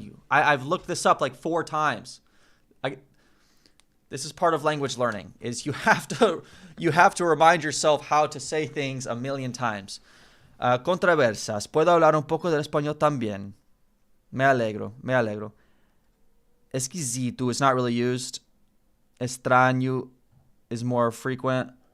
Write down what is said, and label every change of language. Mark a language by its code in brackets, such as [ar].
[en] I've looked this up like 4 times. This is part of language learning. Is you have to remind yourself how to say things a million times. [es] Controversas. Puedo hablar un poco del español también. Me alegro. [en] Esquisito is not really used. Estranho is more frequent.